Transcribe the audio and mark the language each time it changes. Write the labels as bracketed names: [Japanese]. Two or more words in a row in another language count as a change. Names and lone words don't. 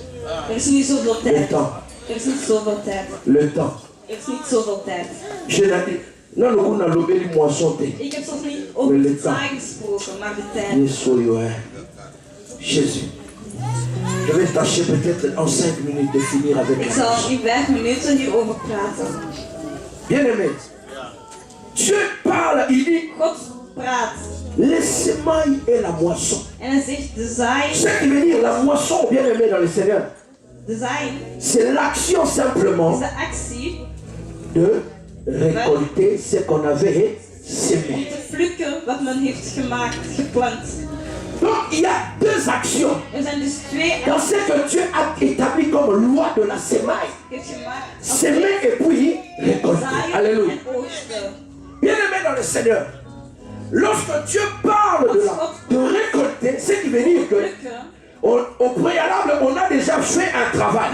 [French] Le temps. Le temps. Je l'ai dit. Non, le coup n'a lobé les moissons. Mais le temps. Jésus. Je vais tâcher peut-être en 5 minutes de finir avec [Dutch] Ik zal in 5 minuten hierover praten. [French] Bien aimé. Dieu parle, il dit [Dutch] God praat. [French] Les semailles et la moisson. [Dutch] En hij zegt de zaai. [French] Ce qui veut dire la moisson, bien aimé dans le Seigneur. [Dutch] De zaai. [French] C'est l'action simplement [Dutch] Is de actie [French] de récolter ce qu'on avait semé. [Dutch] om te plukken wat men heeft gemaakt, geplant. [French] Donc il y a deux actions. [Dutch] Er zijn dus twee [French] dans ce que Dieu a établi comme loi de la semaille. Semer et puis récolter. Alléluia. Bien aimé dans le Seigneur, lorsque Dieu parle de récolter, ce qui veut dire que au préalable, on a déjà fait un travail.